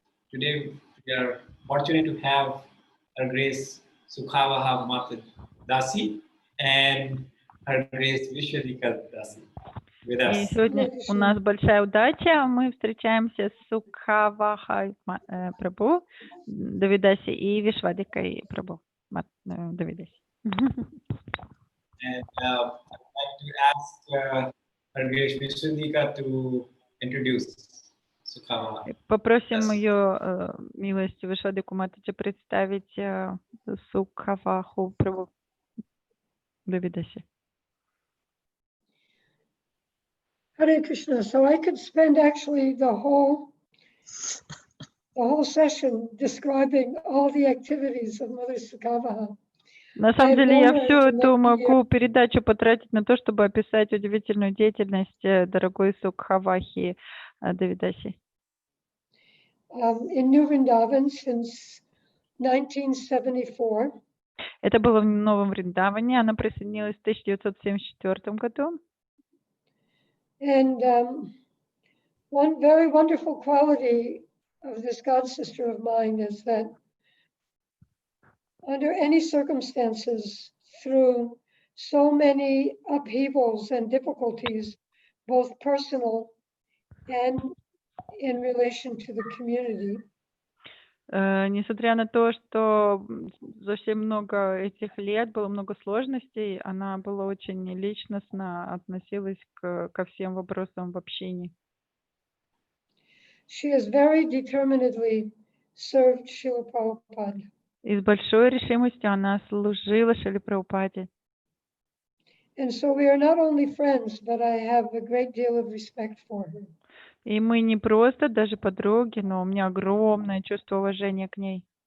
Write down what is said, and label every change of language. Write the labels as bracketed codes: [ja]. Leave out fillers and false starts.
[en] Today we are fortunate to have Her Grace Sukhavaha Mata Dasi and Her Grace Vishwadika Dasi with [ru] И [en] us. [ru] сегодня у нас большая удача. Мы встречаемся с Сукхавахой Прабху, Давидаси и Вишвадикой Прабху. Давидаси. [en] And I'd like to ask Her Grace Vishwadika to introduce Sukhavaha. [ru] Попросим ее милость Вишвадику Матаджи представить Сукхаваху Прабху Давидаси. [en] Hare Krishna. So I could spend actually the whole session describing all the activities of Mother Sukavaha. [ru] На самом деле я всю эту могу передачу потратить на то, чтобы описать удивительную деятельность дорогой Сукхавахи Давидаси. [en] In New Vrindavan since 1974. [ru] Это было в Новом Вриндаване. Она присоединилась в 1974 году. [en] And one very wonderful quality of this God sister of mine is that under any circumstances, through so many upheavals and difficulties, both personal and in relation to the community, [ru] Несмотря на то, что за все много этих лет было много сложностей, она была очень личностно относилась ко всем вопросам в общении. [en] she has very determinedly served Srila Prabhupada. [ru] И с большой решимостью она служила Шриле Прабхупаде. [en] And so we are not only friends, but I have a great deal of respect for her. [ru] И мы не просто даже подруги, но у меня огромное чувство уважения к ней.